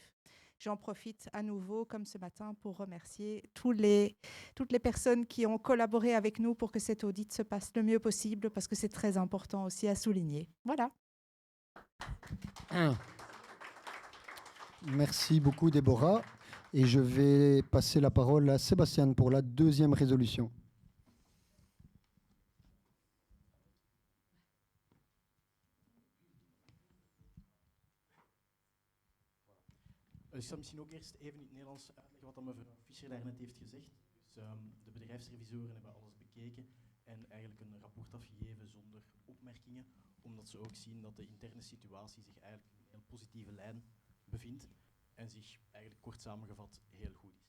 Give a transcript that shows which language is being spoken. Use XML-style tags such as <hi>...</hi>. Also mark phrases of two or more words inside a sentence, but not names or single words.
<fr>J'en profite à nouveau, comme ce matin, pour remercier toutes les personnes qui ont collaboré avec nous pour que cet audit se passe le mieux possible, parce que c'est très important aussi à souligner. Voilà. Merci beaucoup, Déborah. Et je vais passer la parole à Sébastien pour la deuxième résolution.</fr> <nl>Ik zal misschien ook eerst even in het Nederlands uitleggen wat mevrouw Fischer daarnet heeft gezegd. Dus, de bedrijfsrevisoren hebben alles bekeken en eigenlijk een rapport afgegeven zonder opmerkingen, omdat ze ook zien dat de interne situatie zich eigenlijk in een heel positieve lijn bevindt en zich eigenlijk kort samengevat heel goed is.</nl>